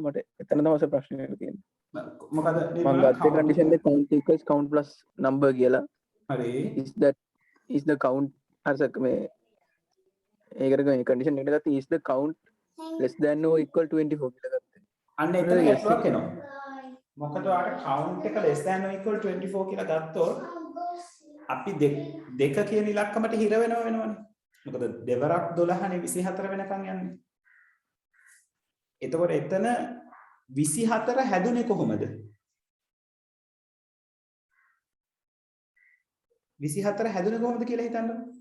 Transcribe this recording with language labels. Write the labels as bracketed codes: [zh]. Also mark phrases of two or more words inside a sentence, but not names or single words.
[si] මට එතන තමයි සර් ප්‍රශ්නේ තියෙන්නේ. මොකද මම ගත්තේ condition එක [en] count equals count plus number [si] කියලා. හරි. [en] is the count [si] අර සර් මේ ඒකට මේ condition එකට ගත්තේ [en] is the count less than or equal to 24 [si] කියලා ගත්තේ. අන්න එතන ගැටලුවක් එනවා. මොකද ඔයාලට count එක [en] less than or equal 24 [si] කියලා ගත්තොත් අපි දෙක කියන ඉලක්කමට හිර වෙනවනේ. මොකද දෙවරක් 12නේ 24 වෙනකන් යන්නේ. එතකොට එතන 24 හැදුනේ කොහොමද? 24 හැදුනේ කොහොමද කියලා හිතන්න.